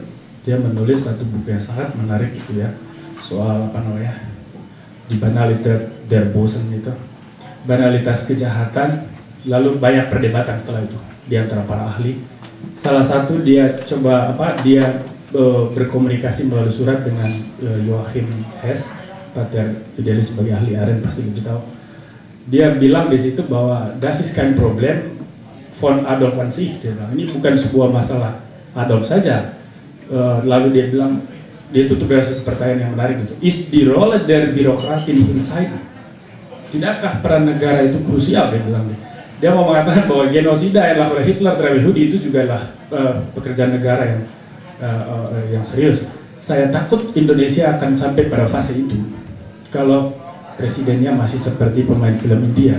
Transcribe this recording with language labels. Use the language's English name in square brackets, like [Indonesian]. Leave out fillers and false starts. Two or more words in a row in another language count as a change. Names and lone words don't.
[Indonesian] Dia menulis satu buku yang sangat menarik itu ya, soal apa namanya, [German] Die Banalität der Bösen [Indonesian] itu, banalitas kejahatan. Lalu banyak perdebatan setelah itu di antara para ahli. Salah satu dia coba dia berkomunikasi melalui surat dengan Joachim Hess, Pater Fidelis sebagai ahli Arendt pasti lebih tahu. Dia bilang di situ bahwa [German] das ist kein Problem von Adolf an sich. [Indonesian] Dia bilang ini bukan sebuah masalah Adolf saja. Lalu dia bilang, dia tutup dengan satu pertanyaan yang menarik itu. [German] Ist die Rolle der Bürokratin inside? [Indonesian] Tidakkah peran negara itu krusial? Dia bilang. Dia mau mengatakan bahwa genosida yang dilakukan Hitler terhadap Yahudi itu juga adalah pekerjaan negara yang serius. Saya takut Indonesia akan sampai pada fase itu kalau presidennya masih seperti pemain film India.